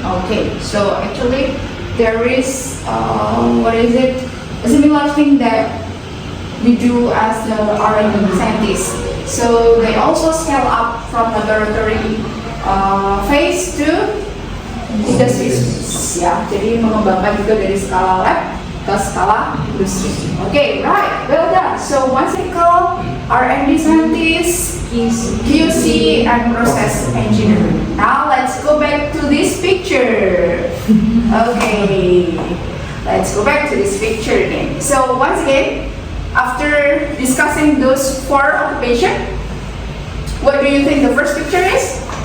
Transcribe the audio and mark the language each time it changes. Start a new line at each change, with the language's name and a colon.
English: Okay, so actually there is a similar thing that we do as the R&D scientists. So they also scale up from laboratory phase to industry.
Indonesian: Ya, jadi mengembangkan juga dari skala lab ke skala industri.
English: Okay, right, well done. So one cycle R&D scientist, QC, and process engineer. Now let's go back to this picture. Okay, let's go back to this picture again. So once again, after discussing those 4 occupations, what do you think the first picture is?